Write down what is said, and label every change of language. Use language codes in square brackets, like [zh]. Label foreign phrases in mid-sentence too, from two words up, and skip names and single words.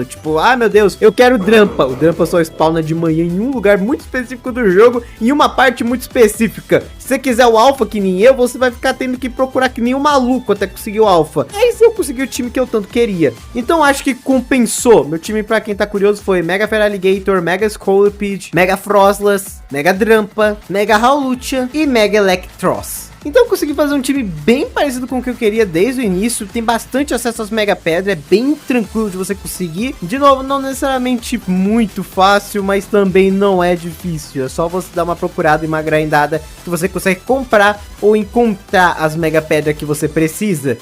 [pt] Tipo, ah meu Deus, eu quero Drampa. O Drampa só spawna de manhã em um lugar muito específico do jogo, em uma parte muito específica. Se você quiser o Alpha que nem eu, você vai ficar tendo que procurar que nem um maluco até conseguir o Alpha. Aí eu consegui o time que eu tanto queria. Então acho que compensou. Meu time, pra quem tá curioso, foi Mega Feraligatr, Mega Scolipede, Mega Froslas, Mega Drampa, Mega Hawlucha e Mega Electros. Então eu consegui fazer um time bem parecido com o que eu queria desde o início. Tem bastante acesso às Mega Pedra, é bem tranquilo de você conseguir. De novo, não necessariamente muito fácil, mas também não é difícil. É só você dar uma procurada e uma grindada que você consegue comprar ou encontrar as Mega Pedra que você precisa.